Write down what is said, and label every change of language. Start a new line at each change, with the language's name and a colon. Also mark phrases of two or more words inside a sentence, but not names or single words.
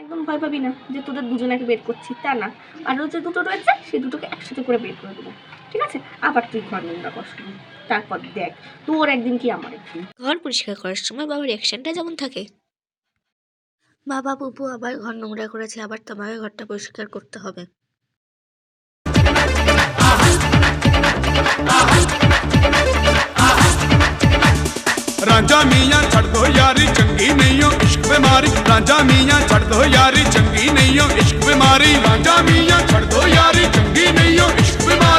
Bangla: একদম ভয় পাবি না যে তোদের দুজনাকে বের করছি, তা না। আরও যে দুটো রয়েছে সেই দুটোকে একসাথে করে বের করে দেবো, ঠিক আছে? আবার তুই ঘর নোংরা কষ্ট, তারপর দেখ তোর একদিন কি আমার একদিন। ঘর পরিষ্কার করার সময় বাবার রিয়াকশনটা যেমন থাকে। বাবা পুপু আবার ঘর নোংরা করেছে, আবার তোমাকে ঘরটা পরিষ্কার করতে হবে।
Punjabi: ਰਾਂਝਾ ਮੀਆਂ ਛੜ ਦੋ ਯਾਰੀ ਚੰਗੀ ਨਹੀਂ ਹੋ ਇਸ਼ਕ ਬੀਮਾਰੀ। ਰਾਂਝਾ ਮੀਆਂ ਛੜ ਦੋ ਯਾਰੀ ਚੰਗੀ ਨਹੀਂ ਹੋ ਇਸ਼ਕ ਬੀਮਾਰੀ। ਰਾਂਝਾ ਮੀਆਂ ਛੜ ਦੋ ਯਾਰੀ ਚੰਗੀ ਨਹੀਂ ਹੋ ਇਸ਼ਕ ਬੀਮਾਰੀ।